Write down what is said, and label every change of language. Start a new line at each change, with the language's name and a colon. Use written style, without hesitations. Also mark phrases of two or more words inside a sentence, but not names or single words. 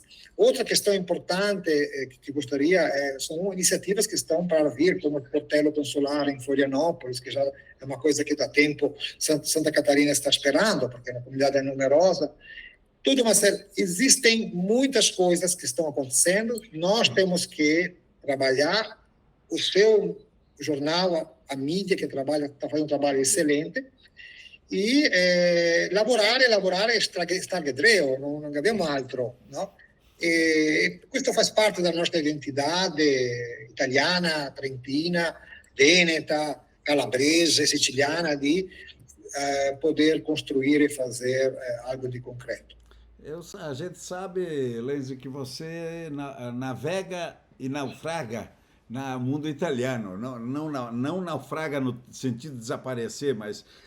Portuguese: Outra questão importante que gostaria são iniciativas que estão para vir, como o Portelo Consular em Florianópolis, que já é uma coisa que dá tempo Santa Catarina está esperando, porque a comunidade é numerosa. Tudo uma série. Existem muitas coisas que estão acontecendo, nós temos que trabalhar. O seu jornal, a mídia que está fazendo um trabalho excelente,
Italian: e lavorare e stargedreo, non abbiamo altro, no? E questo fa parte della nostra identità italiana, trentina, veneta, calabrese, siciliana, di
Portuguese: poder construir e fazer algo de concreto. A gente sabe, Lenzi, que você navega e naufraga no mundo italiano, não naufraga no sentido de desaparecer, mas